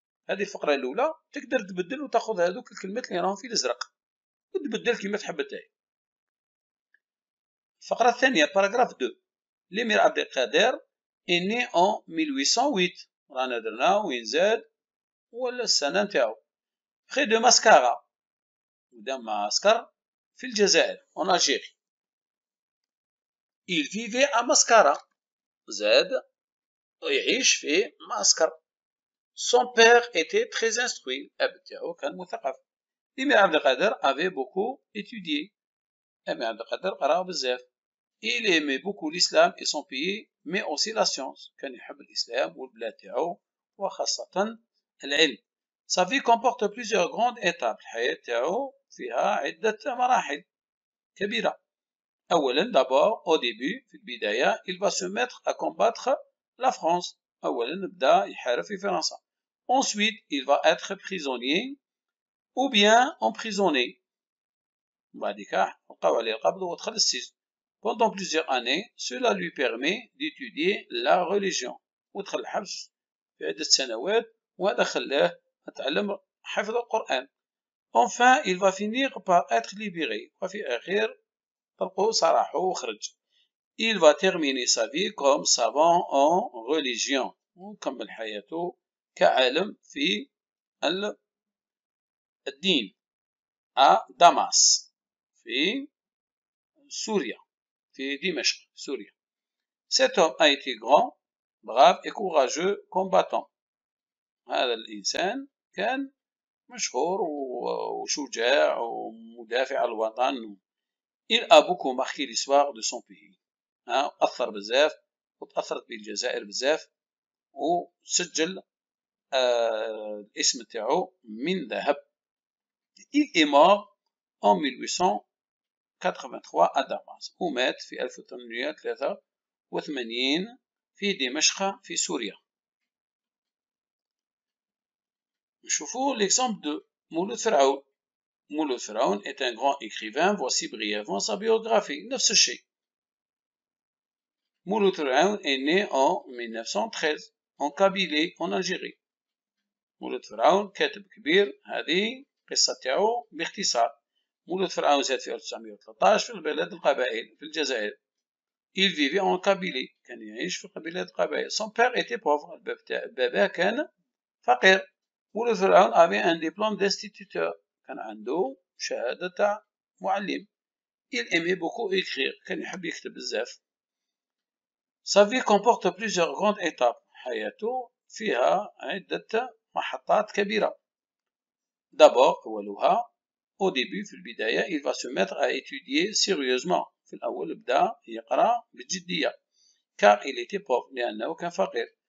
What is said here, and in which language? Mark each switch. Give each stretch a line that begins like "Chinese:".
Arabic: هذه الفقرة الأولى تقدر تبدل وتاخذ هذوك الكلمات اللي راهم في الأزرق وتبدل كيما تحب نتايا. الفقرة الثانية باراغراف 2 ليمير عبد القادر est né en 1808 رانا درنا وين زاد ولا السنة نتاعو.
French: près de Mascara
Arabic: قدام معسكر في الجزائر
French: en Algérie. il vivait à Mascara
Arabic: زاد يعيش في معسكر.
French: son père était très instruit
Arabic: الأب تاعو كان مثقف.
French: ليمير عبد القادر avait beaucoup étudié ليمير عبد القادر
Arabic: قرا بزاف.
French: il aimait beaucoup l'islam et son pays mais aussi la science
Arabic: كان يحب الإسلام والبلاد تاعو وخاصة العلم.
French: sa vie comporte plusieurs grandes étapes
Arabic: الحياة تاعو فيها عدة مراحل كبيرة.
French: أولا d'abord au début
Arabic: في البداية
French: il va se mettre à combattre la France
Arabic: أولا بدأ يحارب في فرنسا.
French: ensuite il va être prisonnier ou bien emprisonné
Arabic: بعديك وقعوا عليه القبض ودخل السجن.
French: pendant plusieurs années cela lui permet d'étudier la religion
Arabic: ودخل الحبس في عدة سنوات وهذا خلاه يتعلم حفظ القرآن.
French: enfin il va finir par être libéré
Arabic: وفي آخر طلقوه صراحه وخرج.
French: il va terminer sa vie comme savant en religion
Arabic: وكمل حياته كعالم في الدين à Damas في سوريا في دمشق سوريا.
French: cet homme a été grand, brave et courageux combattant.
Arabic: هذا الإنسان كان مشهور وشجاع ومدافع الوطن.
French: il a beaucoup marqué l'histoire de son pays.
Arabic: أثر بزاف وتأثرت به الجزائر بزاف وسجل الاسم تاعو من ذهب.
French: il est mort en 1883 à Damas
Arabic: ومات في 1883 في دمشق في سوريا. نشوفوا
French: l'exemple de
Arabic: مولود فرعون.
French: مولود فرعون est un grand écrivain. voici brièvement sa biographie.
Arabic: نفس الشيء
French: مولود فرعون est né en 1913 en Kabylie en Algérie.
Arabic: مولود فرعون كاتب كبير، هذه قصة تاعو باختصار. مولود فرعون زاد في 1913 في البلاد القبائل في الجزائر.
French: Il vivait en Kabylie،
Arabic: كان يعيش في قبيلة القبائل.
French: Son père était pauvre،
Arabic: باباه كان فقير. مولود فرعون
French: avait un diplôme d'instituteur،
Arabic: كان عنده شهادة تاع معلم.
French: Il aimait beaucoup écrire،
Arabic: كان يحب يكتب بزاف.
French: Sa vie comporte plusieurs grandes étapes،
Arabic: حياته فيها عدة محطات كبيرة.
French: D'abord أولها au début في البداية il va se mettre à étudier sérieusement،
Arabic: في الأول بدأ يقرأ بجدية
French: car il était pauvre،
Arabic: لأنه كان فقير.